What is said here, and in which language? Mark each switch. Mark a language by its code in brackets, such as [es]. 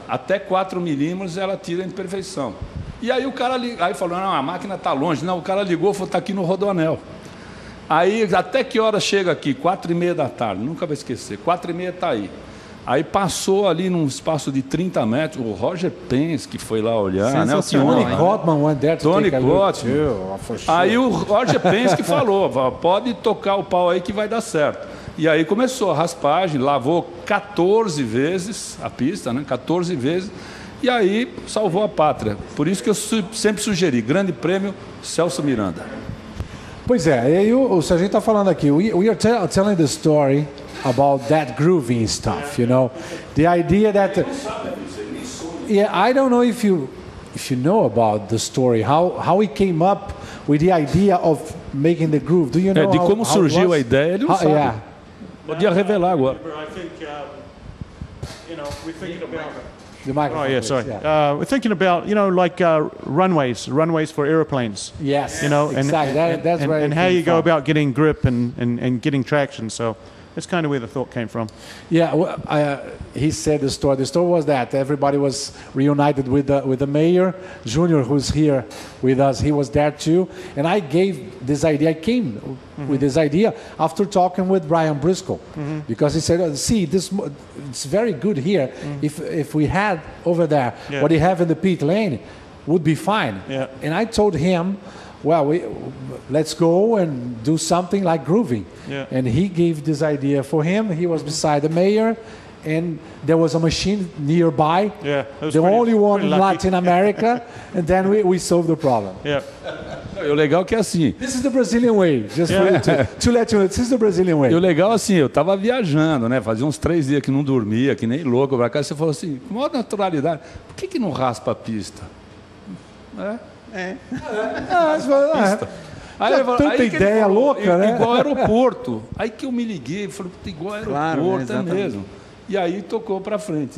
[pt] Até 4 milímetros ela tira a imperfeição. E aí o cara aí falou, não, a máquina está longe. Não, o cara ligou e falou, está aqui no Rodoanel. Aí, até que hora chega aqui? 4h30 da tarde, nunca vou esquecer. 4h30 está aí. Aí passou ali num espaço de 30 metros, o Roger Pence, que foi lá olhar, né? O [en] Tony Cotman went there to take a look too, for sure. [pt] Aí o Roger Pence que falou, pode tocar o pau aí que vai dar certo. E aí começou a raspagem, lavou 14 vezes a pista, né? 14 vezes, e aí salvou a pátria. Por isso que eu sempre sugeri, Grande Prêmio Celso Miranda. Pois é, e aí se a gente está falando aqui, [en] we are telling the story about that grooving stuff, you know, the idea that I don't know if you know about the story, how he came up with the idea of making the groove. Do you know [pt] de como surgiu a ideia, ele não sabe. Podia revelar agora. [en] I think, we're thinking about the microphone. Oh yeah, sorry. We're thinking about like runways for airplanes. Yes, and exactly. That's where and how you go about getting grip and getting traction. So that's kind of where the thought came from. Yeah, he said the story. The story was that everybody was reunited with the mayor, Junior, who's here with us. He was there too, and I gave this idea. I came with this idea after talking with Brian Briscoe, because he said, "See, it's very good here. If we had over there what you have in the pit lane, would be fine." Yeah. And I told him, well, let's go and do something like grooving. Yeah. And he gave this idea for him. He was beside the mayor, and there was a machine nearby, the only one in Latin America, and then we solved the problem. [pt] Yeah. O legal é que é assim. [en] This is the Brazilian way, just for you to let you know, this is the Brazilian way. [pt] E o legal é assim, eu tava viajando, né? Fazia uns 3 dias que não dormia, que nem louco pra cá. Você falou assim, com maior naturalidade, por que não raspa a pista? Pista. Aí tanta ideia falou, louca, né? Igual aeroporto. Aí que eu me liguei, falei, igual aeroporto, claro, é mesmo. E aí tocou para frente.